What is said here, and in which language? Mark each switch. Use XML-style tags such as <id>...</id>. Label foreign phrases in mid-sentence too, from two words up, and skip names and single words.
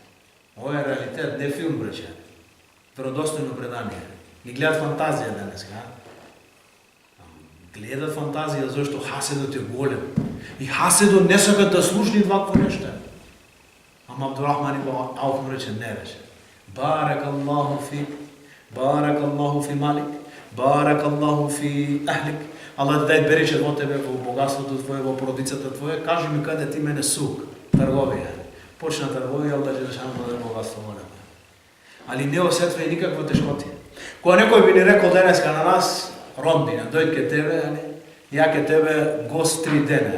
<mk>Ова е реалитет, не филм, брече. Веродостојно предание. Ги гледат фантазија денеска. Гледат фантазија зашто хаседот е голем. И хаседот не сакат да слушни вакво нешто. Ама Абдурахман ибн Ауф му рече, не рече.</mk> <ar>بارك الله فيك، بارك الله في مالك، بارك الله في أهلك.</ar> <mk>Аллах дај береше во тебе, во богатството твое, во породицата твоја, кажи ми каде ти мене сук, трговија. Почна трговија, Аллах Желешану да даде богатство во тебе. Али не осетва и никаква тешкотија. Кога некој би ни рекол денеска на нас, роднина, дојд ке тебе, ја ке тебе гост 3 дена.</mk>